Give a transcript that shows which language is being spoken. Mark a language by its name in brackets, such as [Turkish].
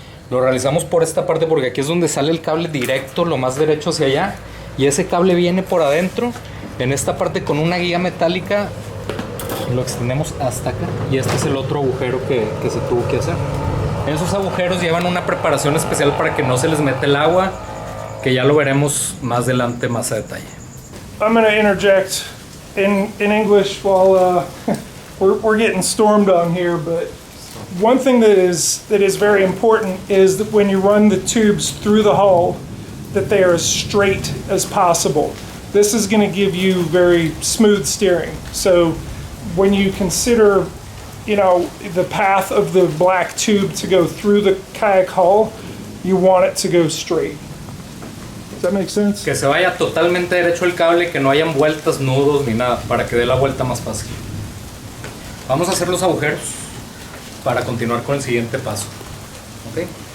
[Spanish] Lo realizamos por esta parte porque aquí es donde sale el cable directo, lo más derecho hacia allá, y ese cable viene por adentro en esta parte con una guía metálica. Lo extendemos hasta acá, y este es el otro agujero que se tuvo que hacer. Esos agujeros llevan una preparación especial para que no se les mete el agua, que ya lo veremos más adelante, más a detalle. [English] I'm going to interject in English while we're getting stormed on here, but one thing that is very important is that when you run the tubes through the hull, that they are as straight as possible. This is going to give you very smooth steering. So when you consider, you know, the path of the black tube to go through the kayak hull, you want it to go straight. Does that make sense? [Spanish] Que se vaya totalmente derecho el cable, que no hayan vueltas, nudos ni nada, para que dé la vuelta más fácil. Vamos a hacer los agujeros para continuar con el siguiente paso. ¿Ok?